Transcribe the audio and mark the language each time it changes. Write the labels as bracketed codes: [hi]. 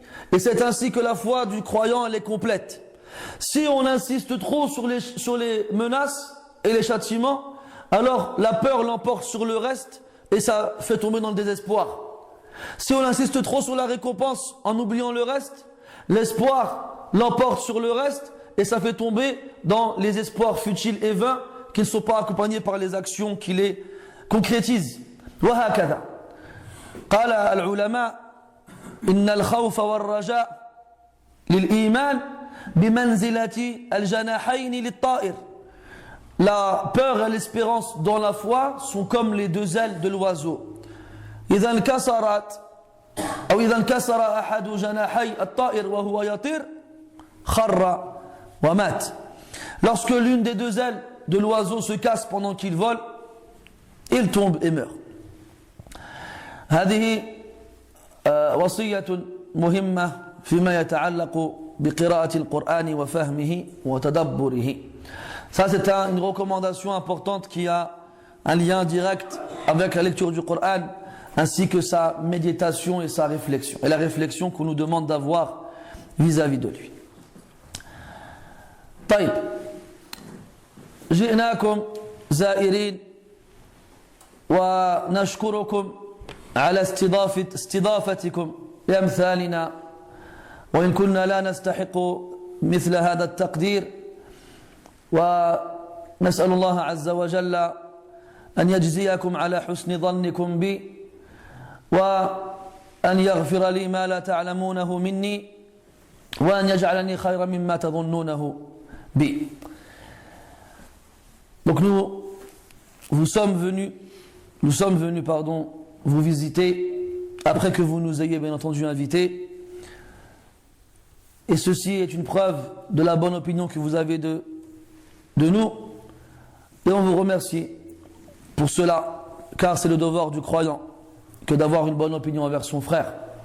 [fr] Et c'est ainsi que la foi du croyant elle est complète. Si on insiste trop sur les menaces et les châtiments, alors la peur l'emporte sur le reste et ça fait tomber dans le désespoir. Si on insiste trop sur la récompense en oubliant le reste, l'espoir l'emporte sur le reste et ça fait tomber dans les espoirs futiles et vains qui ne sont pas accompagnés par les actions qui les concrétisent. [ar] وهكذا قال العلماء إن الخوف والرجاء للإيمان بمنزلة الجناحين للطائر. [fr] La peur et l'espérance dans la foi sont comme les deux ailes de l'oiseau. [ar] إذا انكسرت أو إذا انكسر أحد جناحي الطائر وهو يطير خر ومات. [fr] Lorsque l'une des deux ailes de l'oiseau se casse pendant qu'il vole, il tombe et meurt. [ar] هذه وصية مهمة فيما يتعلق بقراءة القرآن وفهمه وتدبره. [fr] Ça c'est une recommandation importante qui a un lien direct avec la lecture du Coran ainsi que sa méditation et sa réflexion et la réflexion qu'on nous demande d'avoir vis-à-vis de lui. [ar] طيب جئناكم زائرين ونشكركم على استضافتكم لأمثالنا وإن كنا لا نستحق مثل هذا التقدير ونسأل الله عز وجل أن يجزيكم على حسن ظنكم بي وأن يغفر لي ما لا تعلمونه مني وأن يجعلني خيرا مما تظنونه بي. [fr] Donc nous sommes venus vous visiter après que vous nous ayez bien entendu invités, et ceci est une preuve de la bonne opinion que vous avez de nous, et on vous remercie pour cela, car c'est le devoir du croyant que d'avoir une bonne opinion envers son frère,